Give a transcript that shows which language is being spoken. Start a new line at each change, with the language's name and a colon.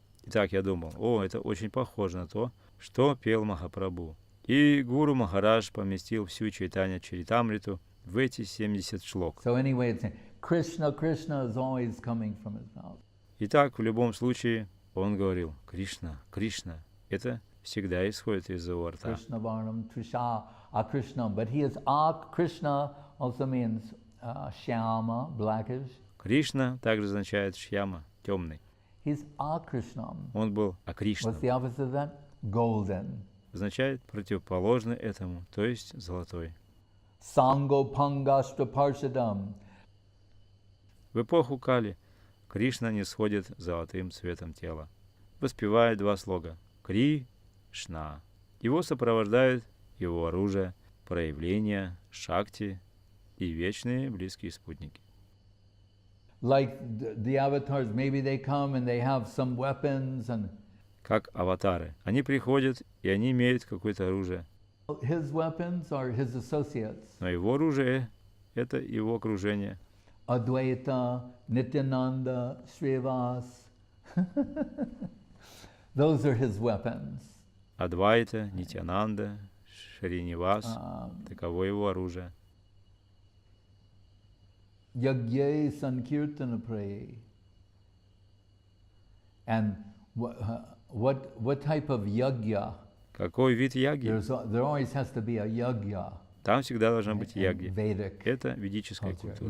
Russian: Итак, я думал, это очень похоже на то, что пел Махапрабху. И Гуру Махарадж поместил всю Чайтанья Чаритамриту в эти 70 шлок.
English: So anyway, it's Krishna, Krishna is always coming from his mouth.
Russian: Итак, в любом случае, он говорил Кришна, Кришна. Это всегда исходит из его рта.
Sanskrit: Krishna Varnam Trisha Akrishna,
English: but he is Krishna also means Shyama, blackish.
Russian: Кришна также означает Шьяма, темный.
English: He's Akrishna.
Russian: Он был Акришном.
English: What's the opposite of that? Golden.
Russian: Означает противоположный этому, то есть золотой.
Sanskrit: Sango Pangashtra Parshadam.
Russian: В эпоху Кали Кришна не сходит золотым цветом тела. Воспевает два слога Кришна. Его сопровождают его оружие, проявления, шакти и вечные близкие спутники.
English: Like the avatars, maybe they come and they have some weapons and.
Russian: Как аватары. Они приходят, и они имеют какое-то оружие.
English: His weapons are his associates.
Russian: Но его оружие – это его окружение.
English: Advaita, Nityananda, Srivas. Those are his weapons.
Russian: Адвайта, Нитянанда, Шринивас – таково его оружие.
Sanskrit: Yagye Sankirtana Pray.
English: And what type of yagya?
Russian: Какой вид яги?
English: There always has to be a yagya.
Russian: Там всегда должна быть яги.
English: Vedic.
Russian: Это ведическая культура.